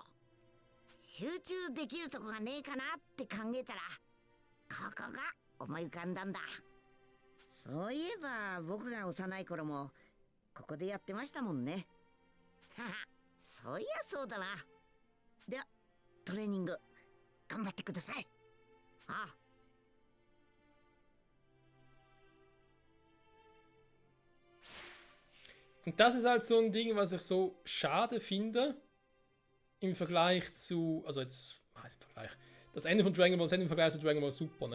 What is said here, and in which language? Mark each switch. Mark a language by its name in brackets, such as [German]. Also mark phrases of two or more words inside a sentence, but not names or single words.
[Japanese] 集中できるとこがねえかなって考えたら、ここが思い浮かんだんだ。そういえば僕が幼い頃もここでやってましたもんね。はは、そういやそうだな。ではトレーニング頑張ってください。ああ。 [German] Und das ist halt so ein Ding, was ich so schade finde im Vergleich zu, also jetzt, was im Vergleich, das Ende von Dragon Ball Z im Vergleich zu Dragon Ball Super.